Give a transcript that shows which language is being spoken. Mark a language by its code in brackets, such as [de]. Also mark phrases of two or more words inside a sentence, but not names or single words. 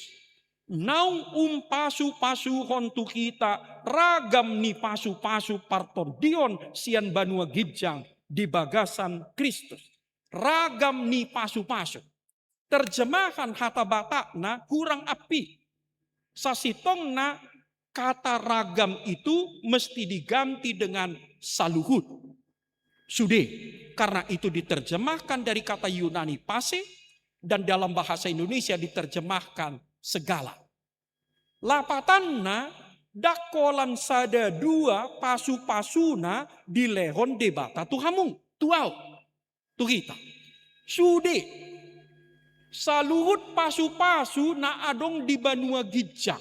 [bbc] Naung pasu-pasu hontu kita ragam ni pasu-pasu partordion sian banua gijang di bagasan Kristus. Ragam ni pasu-pasu. Terjemahan hata batakna kurang api. Sasitong na [id] kata ragam itu mesti diganti dengan saluhut. [bbc] Sude, [id] karena itu diterjemahkan dari kata Yunani pase dan dalam bahasa Indonesia diterjemahkan segala. [bbc] Lapatanna dakolan sada dua pasu-pasuna di lehon debata tuhamung. Tuau, tuhita. Sude. Saluhut pasu-pasu na adong di banua gijang.